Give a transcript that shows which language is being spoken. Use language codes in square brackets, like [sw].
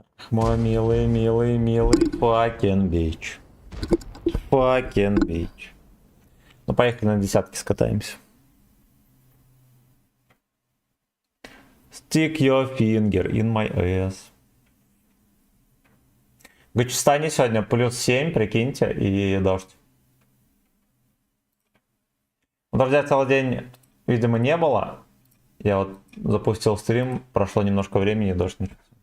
[ru] Мой милый, милый, милый [en] fucking bitch. Fucking bitch. [ru] Ну, поехали на десятки скатаемся. [en] Stick your finger in my ass. [ru] В Гачестане сегодня плюс 7, прикиньте, и дождь. Ну, дождя целый день, видимо, не было. Я вот запустил стрим, прошло немножко времени, и дождь начался.